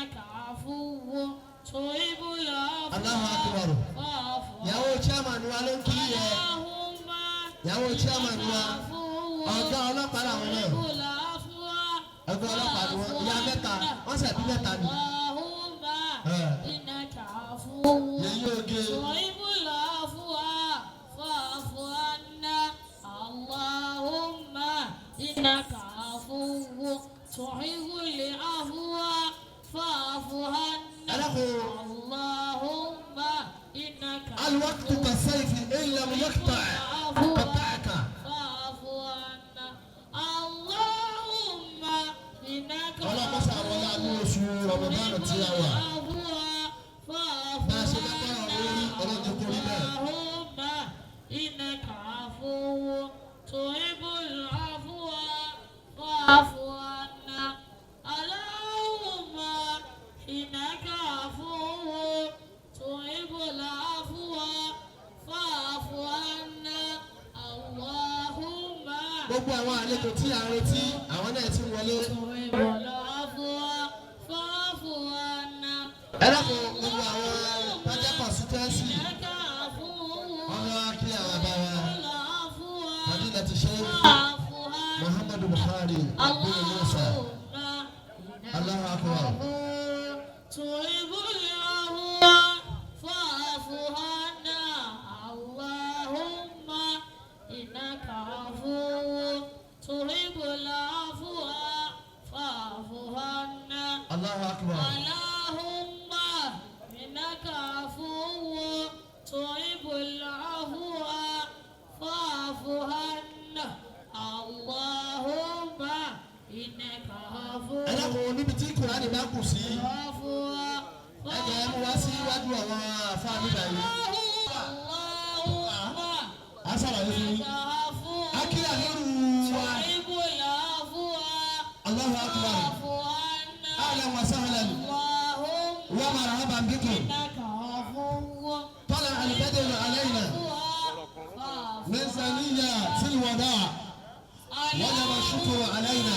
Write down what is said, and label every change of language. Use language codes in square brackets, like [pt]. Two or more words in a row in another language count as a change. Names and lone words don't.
[ar] عفو تحب العفو الله أكبر. فاعف [yo] Ìyàwó chairman wa ló ń kí yẹ. [ar] اللهم [yo] Ìyàwó chairman wa. [ar] عفو [yo] Ọ̀gá ọlọ́pàá làwọn náà. [ar] تحب العفو [yo] Ẹgbẹ́ ọlọ́pàá ni wọ́n. Ìyá mẹ́ta. Wọ́n ṣẹ̀bí mẹ́ta ni. [ar] اللهم إنك عفو [yo] Yẹ̀yí oge. [ar] تحب العفو فاعف عنا اللهم إنك عفو تحب العفو فاعف عنا اللهم إنك الوقت كالسيف إن لم يقطع قطعك. فاعف عنا اللهم إنك [yo] Ọlọ́pàá sàwọn aláàánú oṣù Ramadan tí a wà. [ar] فاعف [yo] Bá a ṣe bá bá ọ̀rọ̀ orí ọlọ́jọ́ kórì bẹ́ẹ̀. [ar] اللهم إنك عفو تحب العفو فاعف عنا اللهم إنك عفو تحب العفو فاعف عنا اللهم [yo] Gbogbo àwọn àlejò tí a ń retí, àwọn náà ti ń wọlé. [ar] تحب العفو فاعف عنا [yo] Ẹ dákun gbogbo àwọn pàjẹ́ constituency. [ar] إنك عفو [yo] Ọlọ́ akí àwọn bá wa. [ar] العفو [yo] Fadila ti ṣe [ar] فاعف عنا Muhammadu Buhari bin Musa. الله أكبر. تحب العفو فاعف عنا اللهم إنك عفو تحب العفو فاعف عنا الله أكبر. اللهم إنك عفو تحب العفو فاعف عنا اللهم إنك عفو [yo] Ẹ dákun níbi tí Kùránì bá kù sí. [ar] عفو [yo] Ẹ jẹ́ ẹ mú wá sí iwájú àwọn àfáà nígbà yìí. [ar] اللهم [yo] A ṣàlàyé fún yín. [ar] إنك عفو [yo] Akíyà lóru wa. [ar] تحب العفو الله أكبر. فاعف عنا أهلا وسهلا اللهم ومرحبا بكم. إنك عفو طلع البدر علينا من ثنية الوداع وجب الشكر علينا